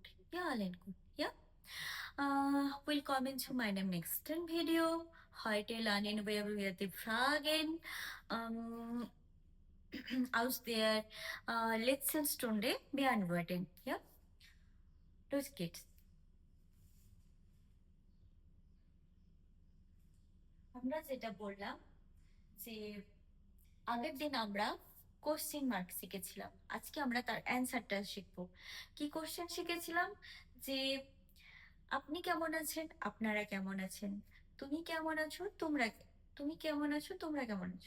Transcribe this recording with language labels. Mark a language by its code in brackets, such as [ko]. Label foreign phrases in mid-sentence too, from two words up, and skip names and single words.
[de] Ja, allen gut. Ja? Willkommen zu meinem nächsten Video. Heute lernen wir die Fragen aus der letzten Stunde beantworten. Ja? Los geht's. [bn] আমরা যেটা বললাম যে আগের দিন আমরা [en] question mark [bn] শিখেছিলাম, আজকে আমরা তার অ্যান্সারটা শিখবো। কি কোশ্চেন শিখেছিলাম? যে আপনি কেমন আছেন, আপনারা কেমন আছেন, তুমি কেমন আছো, তুমি কেমন আছো, তোমরা কেমন আছো।